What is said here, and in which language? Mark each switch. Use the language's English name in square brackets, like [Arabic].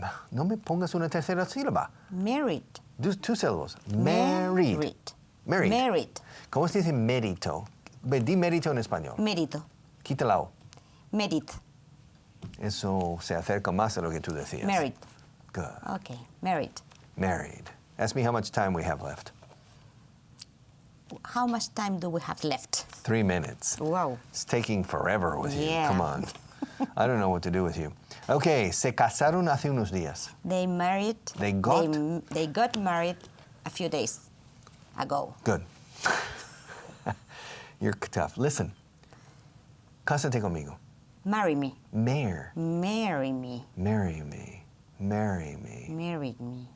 [Spanish] No me pongas una tercera sílaba. [English] Married. Two syllables. Married. Married. Married. [Spanish] ¿Cómo se dice mérito? Di mérito en español. Mérito. Quita la O. [English] Married. [Spanish] Eso se acerca más a lo que tú decías. [English] Married. Good. Okay, married. Married. Ask me how much time we have left. How much time do we have left? 3 minutes. Wow. It's taking forever with you. Yeah. Come on. I don't know what to do with you. [Spanish] Okay, se casaron hace unos días. [English] They married. They got? They got married a few days ago. Good. You're tough. Listen. [Spanish] Cásate conmigo. [English] Marry me. Marry Marry me. me. Marry me. Married me.